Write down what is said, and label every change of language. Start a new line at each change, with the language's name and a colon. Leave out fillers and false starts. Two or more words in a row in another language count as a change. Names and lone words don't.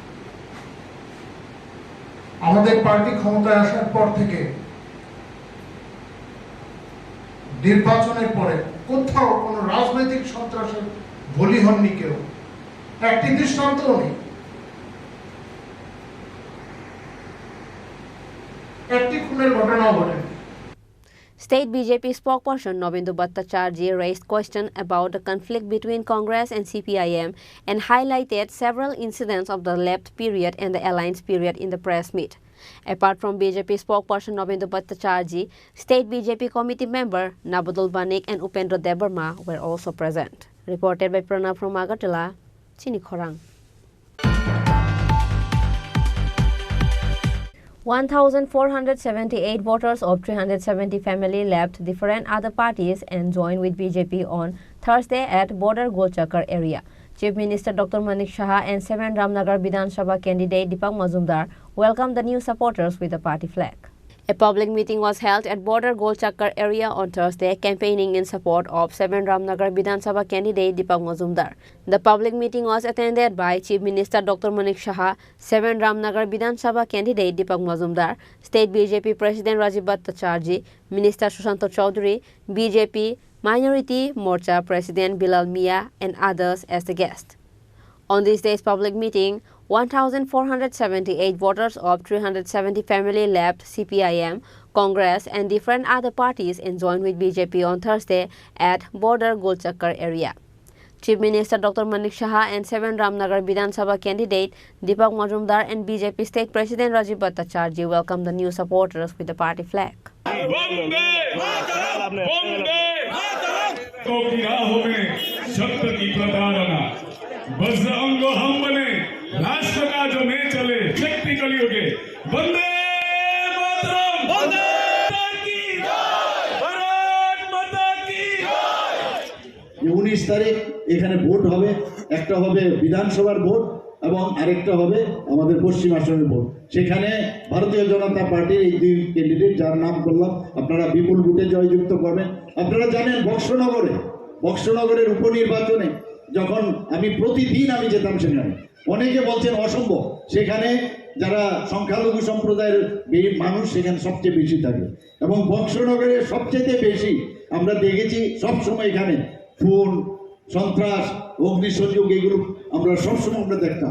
Bangla: আমাদের পার্টি ক্ষমতায় আসার পর থেকে নির্বাচনের পরে কোথাও কোন রাজনৈতিক সন্ত্রাসের বলি হননি কেউ, একটি দৃষ্টান্তও নেই, একটি খুনের ঘটনাও ঘটেনি।
English: State BJP spokesperson Nobindu Bhattacharjee raised questions about the conflict between Congress and CPIM and highlighted several incidents of the lapse period and the alliance period in the press meet. Apart from BJP spokesperson Nobindu Bhattacharjee, State BJP committee member Nabudul Banik and Upendra Debarma were also present. Reported by Pranav from Agartala, Chini Khorang. 1,478 voters of 370 families left different other parties and joined with BJP on Thursday at border Golchakar area. Chief Minister Dr. Manik Saha and 7 Ramnagar Vidhan Sabha candidate Deepak Mazumdar welcomed the new supporters with a party flag. A public meeting was held at border Golchakkar area on Thursday, campaigning in support of 7 Ramnagar Vidhan Sabha candidate Deepak Majumdar. The public meeting was attended by Chief Minister Dr. Manik Saha, 7 Ramnagar Vidhan Sabha candidate Deepak Majumdar, State BJP President Rajiv Bhattacharjee, Minister Sushant Chaudhary, BJP Minority Morcha President Bilal Mia, and others as the guest. On this day's public meeting, 1,478 voters of 370 family left CPIM, Congress and different other parties and joined with BJP on Thursday at border Golchakkar area. Chief Minister Dr. Manik Saha and 7 Ramnagar Vidhan Sabha candidate Deepak Majumdar and BJP State President Rajiv Bhattacharjee welcomed the new supporters with the party flag. बजरंग हम बने राष्ट्र का जो में चले शक्ति कलियुगे वंदे मातरम वंदे की भारत माता की
Bangla: 19 তারিখ এখানে ভোট হবে, একটা হবে বিধানসভার ভোট এবং আরেকটা হবে আমাদের পশ্চিম আসনের ভোট। সেখানে ভারতীয় জনতা পার্টির এই দুই ক্যান্ডিডেট যার নাম করলাম আপনারা বিপুল ভোটে জয়যুক্ত করবেন। আপনারা জানেন বক্সনগরের উপনির্বাচনে যখন আমি প্রতিদিন আমি যেতাম সেখানে, অনেকে বলছেন অসম্ভব, সেখানে যারা সংখ্যালঘু সম্প্রদায়ের মানুষ সেখানে সবচেয়ে বেশি থাকে এবং বক্সনগরে সবচেয়ে বেশি আমরা দেখেছি সবসময় এখানে খুন সন্ত্রাস অগ্নিসংযোগ এগুলো আমরা সবসময় আমরা দেখতাম।